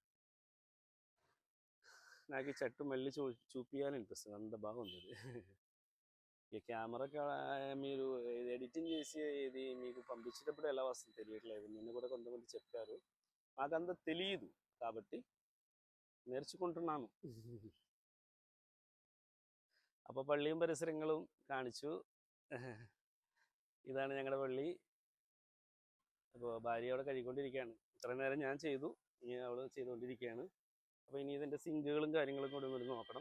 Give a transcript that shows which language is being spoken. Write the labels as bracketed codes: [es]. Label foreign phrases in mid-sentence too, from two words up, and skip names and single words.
[te] నాకు ఈ చెట్టు మళ్ళీ చూపించాలనిపిస్తుంది, అంత బాగుంది ఇది. ఈ కెమెరా మీరు ఇది ఎడిటింగ్ చేసి ఇది మీకు పంపించేటప్పుడు ఎలా వస్తుందో తెలియట్లేదు. నిన్న కూడా కొంతమంది చెప్పారు, నాకంత తెలియదు కాబట్టి നേർച്ചുകൊണ്ടിരുന്നാണ്. [ml] അപ്പോൾ പള്ളിയും പരിസരങ്ങളും കാണിച്ചു. ഇതാണ് ഞങ്ങളുടെ പള്ളി. അപ്പോൾ ഭാര്യ അവിടെ കഴുകിക്കൊണ്ടിരിക്കുകയാണ്. ഇത്രയും നേരം ഞാൻ ചെയ്തു, ഇനി അവൾ ചെയ്തുകൊണ്ടിരിക്കുകയാണ്. അപ്പോൾ ഇനി ഇതിൻ്റെ സിങ്കുകളും കാര്യങ്ങളും കൂടി നോക്കണം.